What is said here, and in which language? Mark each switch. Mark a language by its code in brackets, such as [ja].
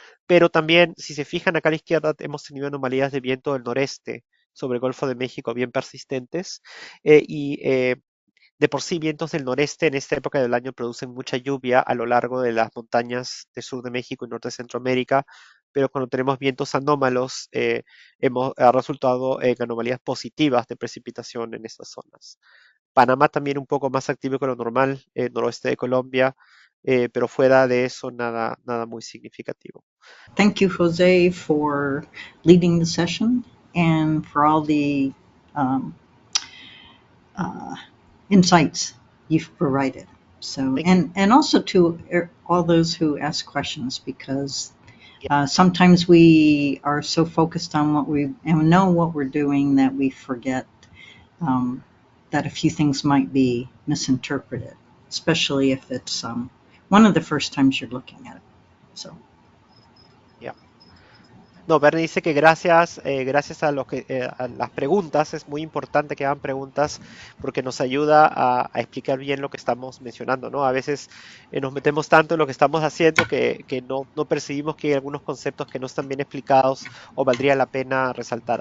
[es] Pero también, si se fijan acá a la izquierda, hemos tenido anomalías de viento del noreste sobre el Golfo de México bien persistentes y de por sí vientos del noreste en esta época del año producen mucha lluvia a lo largo de las montañas del sur de México y norte de Centroamérica, pero cuando tenemos vientos anómalos ha resultado en anomalías positivas de precipitación en estas zonas. Panamá también un poco más activo que lo normal, noroeste de Colombia, pero fuera de eso nada, nada muy significativo. [en] Thank you, Jose, for leading the session and for all the insights you've provided. So, and also to all those who ask questions, because sometimes we are so focused on what we and know what we're doing that we forget that a few things might be misinterpreted, especially if it's one of the first times you're looking at it. So. [es] No, Bernie dice que gracias, gracias a las preguntas, es muy importante que hagan preguntas porque nos ayuda a explicar bien lo que estamos mencionando, ¿no? A veces nos metemos tanto en lo que estamos haciendo que no percibimos que hay algunos conceptos que no están bien explicados o valdría la pena resaltar.